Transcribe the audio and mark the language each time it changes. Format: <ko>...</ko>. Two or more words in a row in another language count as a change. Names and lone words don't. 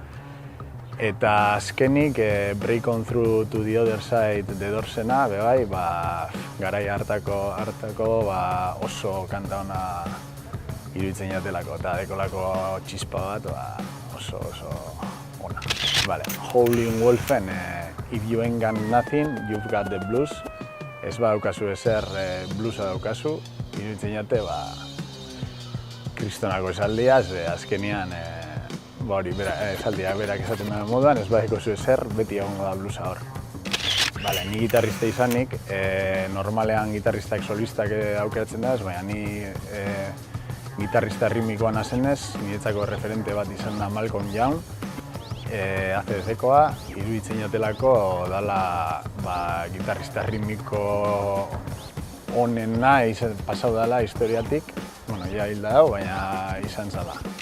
<eu>Eta azkenik Break On Through to the Other Side The Doorsena, bebai, garai hartako oso kanta ona iruditzen jatelako eta dekolako txispa bat oso ona. Howlin' Wolfen If You Ain't Got Nothing, You've Got the Blues. Ez daukazu ezer bluesa daukazu, iruditzen jate kristonako esaldiaz, azkenean esaldiak berak esaten duen moduan, ez badeko zu ezer, beti egongo da bluesa hor. Ni gitarrista izanik, normalean gitarristak solistak aukeratzen da, baina ni gitarrista ritmikoa nazenez, niretzako referente bat izan da Malcolm Young, ACDC-koa, iruditzen jatelako dala gitarrista ritmiko onena pasau dela historiatik, ja hilda dago, baina izan zala.</eu>